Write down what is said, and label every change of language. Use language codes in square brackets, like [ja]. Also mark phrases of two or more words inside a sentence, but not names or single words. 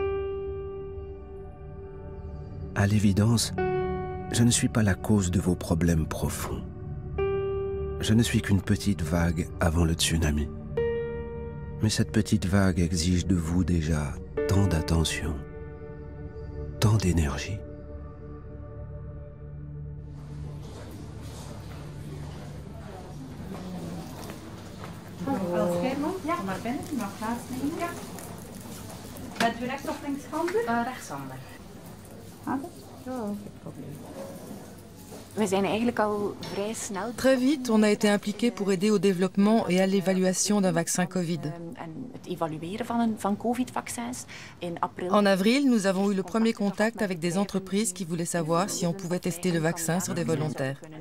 [fr] À l'évidence, je ne suis pas la cause de vos problèmes profonds. Je ne suis qu'une petite vague avant le tsunami. Mais cette petite vague exige de vous déjà tant d'attention, tant d'énergie. [nl] Als jij nog, kom maar binnen, je mag plaatsnemen. Bent u rechts of linkshandig? Rechtshandig. [fr] Très vite, on a été impliqué pour aider au développement et à l'évaluation d'un vaccin Covid. En avril, nous avons eu le premier contact avec des entreprises qui voulaient savoir si on pouvait tester le vaccin sur des volontaires.